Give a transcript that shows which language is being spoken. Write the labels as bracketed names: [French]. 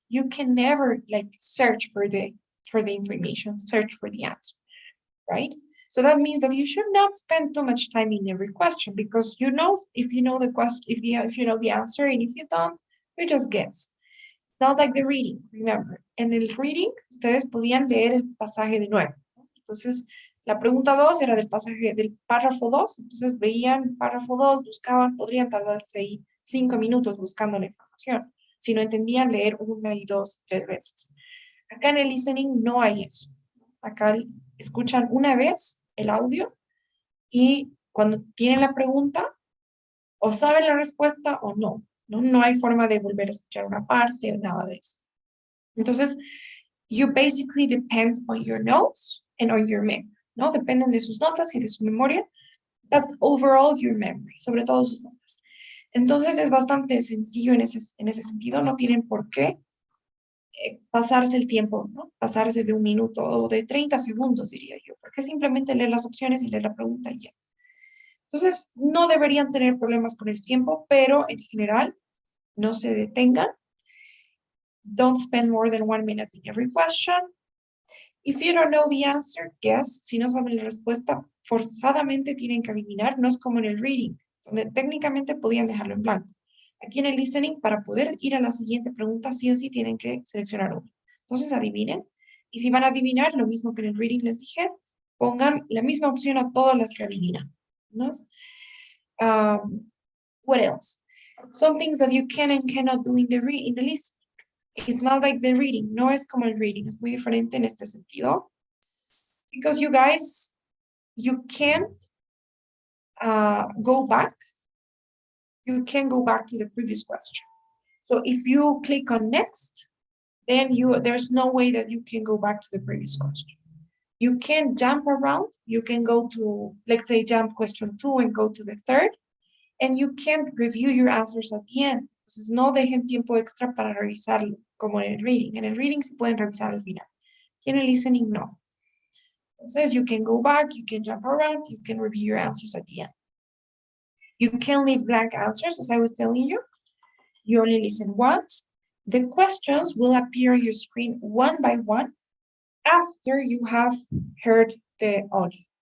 [English] You can never like search for the information, search for the answer, right? So that means that you should not spend too much time in every question because you know if you know the question, if you know the answer, and if you don't, you just guess. It's not like the reading, remember. [Spanish] En el reading, ustedes podían leer el pasaje de nuevo. Entonces, la pregunta 2 era del pasaje, del párrafo 2, entonces veían párrafo 2, buscaban, podrían tardarse ahí 5 minutos buscando la información. Si no entendían, leer 1 y 2, 3 veces. Acá en el listening no hay eso. Acá escuchan una vez el audio y cuando tienen la pregunta, o saben la respuesta o no. No hay forma de volver a escuchar una parte o nada de eso. Entonces, [English] you basically depend on your notes and on your memory, [Spanish] ¿no? Dependen de sus notas y de su memoria, [English] but overall your memory, [Spanish] sobre todo sus notas. Entonces es bastante sencillo en ese sentido, no tienen por qué pasarse el tiempo, ¿no? Pasarse de 1 minuto o de 30 segundos, diría yo, porque simplemente leer las opciones y leer la pregunta y ya. Entonces, no deberían tener problemas con el tiempo, pero en general, no se detengan. [English] Don't spend more than 1 minute in every question. If you don't know the answer, guess. [Spanish] Si no saben la respuesta, forzadamente tienen que adivinar. No es como en el reading, donde técnicamente podían dejarlo en blanco. Aquí en el listening, para poder ir a la siguiente pregunta, sí o sí tienen que seleccionar uno. Entonces adivinen. Y si van a adivinar, lo mismo que en el reading les dije, pongan la misma opción a todas las que adivinan, ¿no? [English] What else? Some things that you can and cannot do in the list. It's not like the reading. [Spanish] No es como el reading. Es muy diferente en este sentido. [English] Because you guys, you can't go back. You can go back to the previous question. So if you click on next, then there's no way that you can go back to the previous question. You can jump around. You can go to, let's say, jump question 2 and go to the third. And you can't review your answers at the end. [Spanish] Entonces, no dejen tiempo extra para revisarlo, como en el reading. En el reading sí pueden revisar al final. Y en el listening, no. Entonces, [English] you can go back, you can jump around, you can review your answers at the end. You can leave blank answers, as I was telling you. You only listen once. The questions will appear on your screen one by one after you have heard the audio.